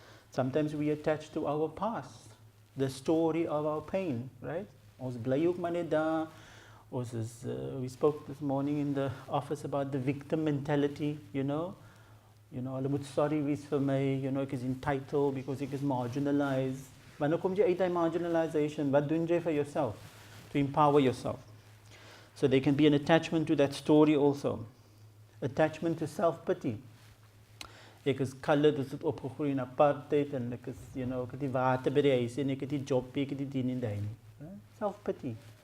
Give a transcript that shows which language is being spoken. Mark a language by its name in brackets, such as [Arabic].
[English] Sometimes we attach to our past, the story of our pain, right? [Afrikaans] Ons bly ook maar net daar. [English] We spoke this morning in the office about the victim mentality, you know. [Afrikaans] Hulle moet sorry wees vir my, [English] you know, [Afrikaans] ek is entitled [English] because [Afrikaans] ek is marginalized. Maar nou kom jy uit die marginalization, wat doen jy [English] for yourself? To empower yourself. So there can be an attachment to that story also. Attachment to self-pity. [Afrikaans] Ek is colored, ek het opgegroeid in apartheid en ek is, [English] you know, [Afrikaans] ek het die water by die huis en ek het die job, ek het die dien en die. [English] Self-pity.